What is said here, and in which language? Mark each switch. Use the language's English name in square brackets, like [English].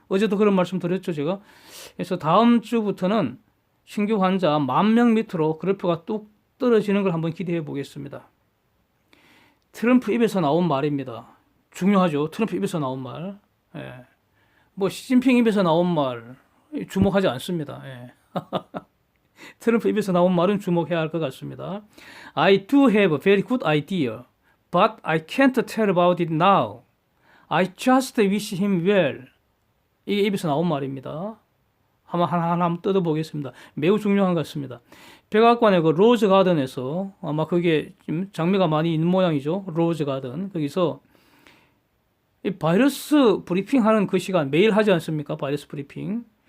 [Korean] 어제도 그런 말씀 드렸죠, 제가. 그래서 다음 주부터는 신규 환자 10,000명 밑으로 그래프가 뚝 떨어지는 걸 한번 기대해 보겠습니다. 트럼프 입에서 나온 말입니다. 중요하죠. 트럼프 입에서 나온 말. 시진핑 입에서 나온 말 주목하지 않습니다. 트럼프 입에서 나온 말은 주목해야 할 것 같습니다. [English] I do have a very good idea, but I can't tell about it now. I just wish him well. [Korean] 이게 입에서 나온 말입니다. 하나 뜯어보겠습니다. 매우 중요한 것 같습니다. 백악관의 그 로즈 가든에서 아마 그게 좀 장미가 많이 있는 모양이죠. 로즈 가든. 거기서 이 바이러스 브리핑 하는 그 시간 매일 하지 않습니까? 바이러스 브리핑.